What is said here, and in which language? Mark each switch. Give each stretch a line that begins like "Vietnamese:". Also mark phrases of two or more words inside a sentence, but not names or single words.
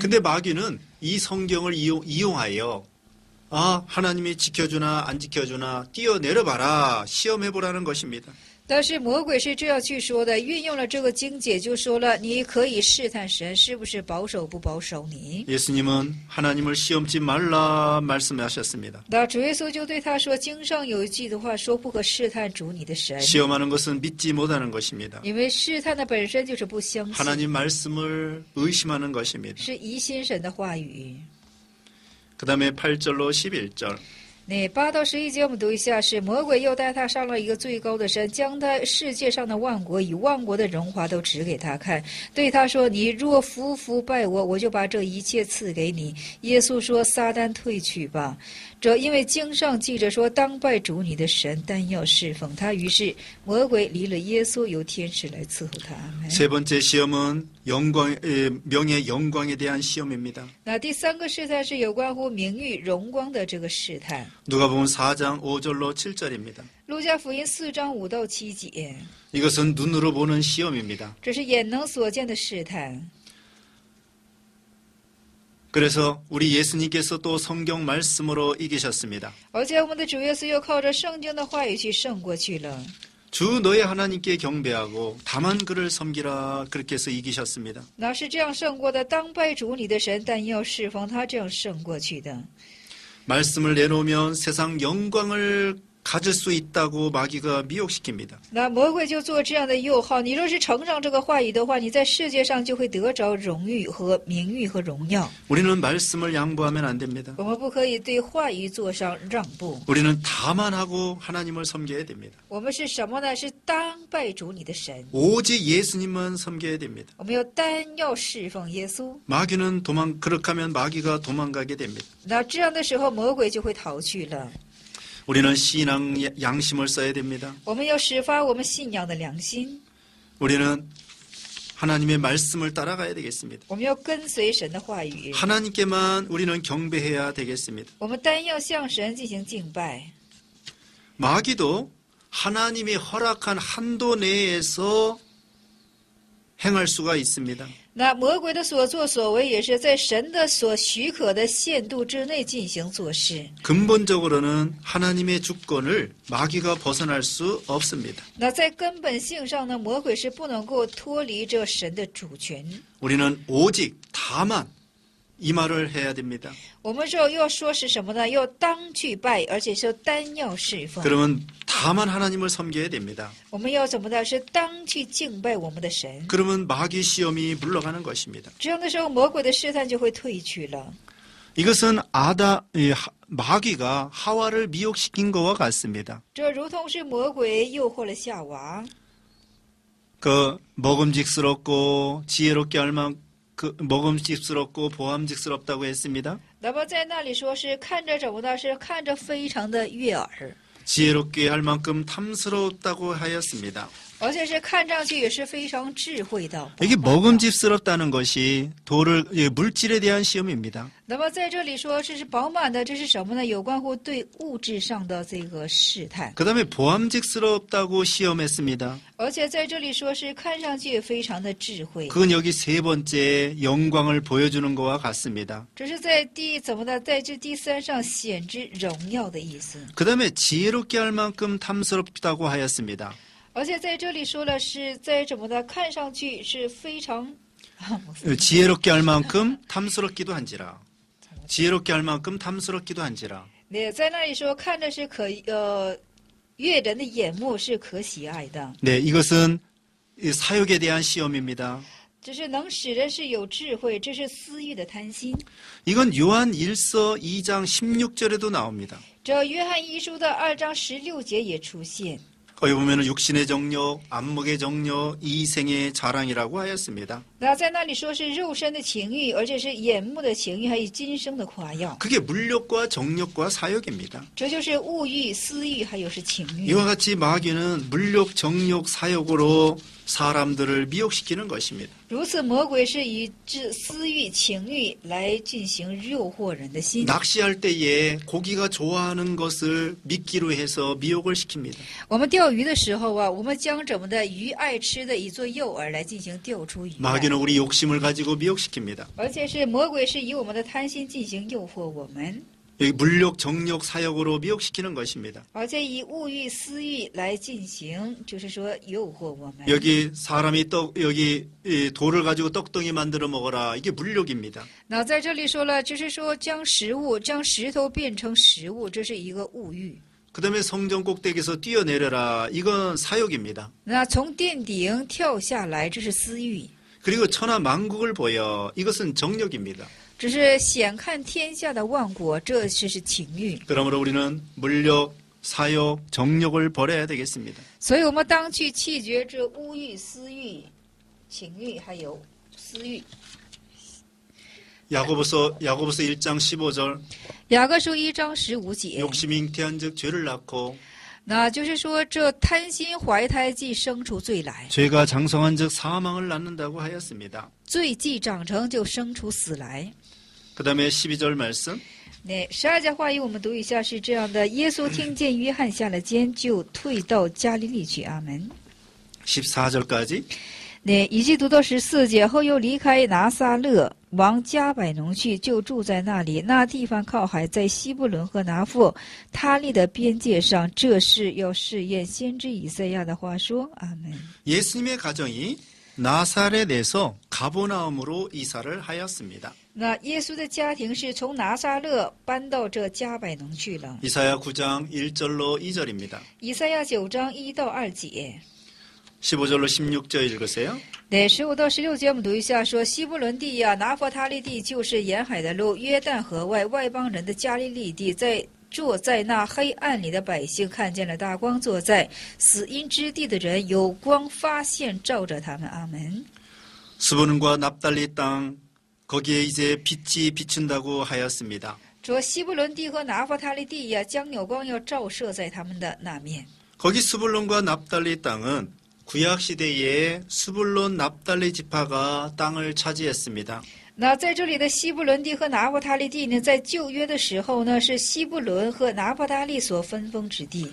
Korean: 근데 마귀는 이 성경을 이용하여 하나님이 지켜주나 안 지켜주나 뛰어내려봐라 시험해보라는 것입니다.
Chinese: 但是魔鬼是这样去说的，运用了这个经解就说了，你可以试探神是不是保守不保守你。
Korean: 예수님은 하나님을 시험지 말라 말씀하셨습니다.
Chinese: 那主耶稣就对他说，经上有一句的话说，不可试探主你的神，
Korean: 시험하는 것은 믿지 못하는 것입니다.
Chinese: 因为试探的本身就是不相信，
Korean: 하나님 말씀을 의심하는 것입니다.
Chinese: 是疑心神的话语。
Korean: 그 다음에 8절로 11절.
Chinese: 那8到11节我们读一下，是魔鬼又带他上了一个最高的山，将他世界上的万国与万国的荣华都指给他看，对他说：“你若服拜我，我就把这一切赐给你。” 耶稣说：“撒旦退去吧！这因为经上记着说，当拜主你的神，但要侍奉他。” 于是魔鬼离了耶稣，由天使来伺候他。阿门。
Korean: 세 번째 시험은 명예 영광에 대한 시험입니다.
Chinese: 那第3个试探是有关乎名誉荣光的这个试探。
Korean: 누가복음 4장 5절로 7절입니다.
Chinese: 路加福音4章5到7节，
Korean: 이것은 눈으로 보는 시험입니다.
Chinese: 这是眼能所见的试探。
Korean: 그래서 우리 예수님께서 또 성경 말씀으로 이기셨습니다.
Chinese: 而且我们的主耶稣又靠着圣经的话语去胜过去了。
Korean: 주 너의 하나님께 경배하고 다만 그를 섬기라 그렇게 해서 이기셨습니다.
Chinese: 那是这样胜过的，当拜主你的神，但要侍奉他，这样胜过去的。
Korean: 말씀을 내놓으면 세상 영광을 가질 수 있다고 마귀가 미혹시킵니다.
Chinese: 那魔鬼就做这样的诱惑，你若是承上这个话语的话，你在世界上就会得着荣誉和名誉和荣耀。
Korean: 우리는 말씀을 양보하면 안 됩니다.
Chinese: 我们不可以对话语做上让步。
Korean: 우리는 다만 하고 하나님을 섬겨야 됩니다.
Chinese: 我们是什么呢？是当拜主你的神，
Korean: 오직 예수님만 섬겨야 됩니다.
Chinese: 我们要侍奉耶稣。
Korean: 마귀는 그렇게 하면 마귀가 도망가게 됩니다.
Chinese: 那这样的时候，魔鬼就会逃去了。
Korean: 우리는 신앙 양심을 써야 됩니다.
Chinese: 我们要始发我们信仰的良心，
Korean: 우리는 하나님의 말씀을 따라가야 되겠습니다.
Chinese: 我们要跟随神的话语，
Korean: 하나님께만 우리는 경배해야 되겠습니다.
Chinese: 我们单要向神进行敬拜。
Korean: 마귀도 하나님이 허락한 한도 내에서 행할 수가 있습니다.
Chinese: 那魔鬼的所作所为也是在神的所许可的限度之内进行做事。
Korean: 근본적으로는 하나님의 주권을 마귀가 벗어날 수 없습니다.
Chinese: 那在根本性上呢，魔鬼是不能够脱离这神的主权。
Korean: 우리는 오직 다만 이 말을 해야 됩니다.
Chinese: 我们这要说是什么呢？要当去拜，而且是单要侍奉。
Korean: 그러면 다만 하나님을 섬겨야 됩니다.
Chinese: 我们要怎么的？是当去敬拜我们的神。
Korean: 그러면 마귀 시험이 물러가는 것입니다.
Chinese: 这样的时候，魔鬼的试探就会退去了。
Korean: 이것은 마귀가 하와를 미혹시킨 것과 같습니다.
Chinese: 这如同是魔鬼诱惑了夏娃。
Korean: 먹음직스럽고 지혜롭게 할 만큼 먹음직스럽고 보암직스럽다고 했습니다.
Chinese: 那么在那里说是看着怎么呢？是看着非常的悦耳，
Korean: 지혜롭게 할 만큼 탐스럽다고 하였습니다.
Chinese: 而且是看上去也是非常智慧的。
Korean: 이게 먹음직스럽다는 것이 물질에 대한 시험입니다.
Chinese: 那么在这里说这是饱满的，这是什么呢？有关乎对物质上的这个试探。
Korean: 그 다음에 보암직스럽다고 시험했습니다.
Chinese: 而且在这里说是看上去也非常的智慧。
Korean: 그건 여기 세 번째 영광을 보여주는 것과 같습니다.
Chinese: 这是在怎么呢？在这第3上显之荣耀的意思。
Korean: 그 다음에 지혜롭게 할 만큼 탐스럽다고 하였습니다.
Chinese: 而且在这里说了是在怎么的？看上去是非常
Korean: 지혜롭게 할 만큼 탐스럽기도 한지라. 지혜롭게 할 만큼 탐스럽기도 한지라.
Chinese: 对，在那里说看着是悦人的眼目是可喜爱的。
Korean: 네, 이것은 사욕에 대한 시험입니다.
Chinese: 这是能使人是有智慧，这是私欲的贪心。
Korean: 이건 요한 1서 2장 16절에도 나옵니다.
Chinese: 这约翰一书的2章16节也出现。
Korean: 거기 보면 육신의 정욕, 안목의 정욕, 이생의 자랑이라고 하였습니다.
Chinese: 那在那里说是肉身的情欲，而且是眼目的情欲，还有今生的夸耀。
Korean: 그게 물욕과 정욕과 사욕입니다.
Chinese: 这就是物欲、私欲，还有是情欲。
Korean: 이와 같이 마귀는 물욕, 정욕, 사욕으로 사람들을 미혹시키는 것입니다.
Chinese: 如此，魔鬼是以私欲、情欲来进行诱惑人的心。
Korean: 낚시할 때에 고기가 좋아하는 것을 미끼로 해서 미혹을 시킵니다.
Chinese: 我们钓鱼的时候啊，我们将怎么的鱼爱吃的以做诱饵来进行钓出鱼来。
Korean: 마귀는 우리 욕심을 가지고 미혹시킵니다.
Chinese: 而且是魔鬼是以我们的贪心进行诱惑我们。
Korean: 여기 물욕, 정욕, 사욕으로 미혹시키는 것입니다.
Chinese: 而且以物欲、私欲来进行，就是说诱惑我们。
Korean: 여기 사람이 여기 이 돌을 가지고 떡덩이 만들어 먹어라. 이게 물욕입니다.
Chinese: 那在这里说了，就是说将食物、将石头变成食物，这是一个物欲。
Korean: 그 다음에 성전 꼭대기에서 뛰어내려라. 이건 사욕입니다.
Chinese: 那从殿顶跳下来，这是私欲。
Korean: 그리고 천하 만국을 보여. 이것은 정욕입니다.
Chinese: 只是显看天下的万国，这是情欲。
Korean: 그러므로 우리는 물욕, 사욕, 정욕을 버려야 되겠습니다.
Chinese: 所以我们当去弃绝这物欲、私欲、情欲，还有私欲。
Korean: 야고보서 1장 15절
Chinese: 雅各书1章15节，
Korean: 욕심이 잉태한즉 죄를 낳고
Chinese: 那就是说，这贪心怀胎既生出罪来，
Korean: 죄가 장성한즉 사망을 낳는다고 하였습니다.
Chinese: 罪既长成就生出死来。
Korean: 그 다음에 12절 말씀
Chinese: 那12节话语我们读一下，是这样的：耶稣听见约翰下了监，就退到加利利去。阿门。
Korean: 14절까지
Chinese: 那以及读到14节后，又离开拿撒勒，往加百农去，就住在那里。那地方靠海，在西布伦和拿弗他利的边界上。这是要试验先知以赛亚的话说。阿门。
Korean: 예수님의 가정이 나사렛에서 가버나움으로 이사를 하였습니다.
Chinese: 那耶稣的家庭是从拿撒勒搬到这加百农去了。
Korean: 이사야 9장 1절로 2절입니다.
Chinese: 以赛亚9章1到2节。
Korean: 15절로 16절 읽으세요.
Chinese: 对，15到16节我们读一下，说西布伦地呀，拿弗他利地就是沿海的路，约旦河外外邦人的加利利地，坐在那黑暗里的百姓看见了大光，坐在死荫之地的人有光发现照着他们。阿门。
Korean: 스브론과 납달리 땅 거기에 이제 빛이 비춘다고 하였습니다.
Chinese: 说西布伦地和拿弗他利地呀，将有光要照射在他们的那面。
Korean: 거기 스불론과 납달리 땅은 구약 시대에 스불론 납달리 지파가 땅을 차지했습니다.
Chinese: 那在这里的西布伦地和拿弗他利地呢，在旧约的时候呢，是西布伦和拿弗他利所分封之地。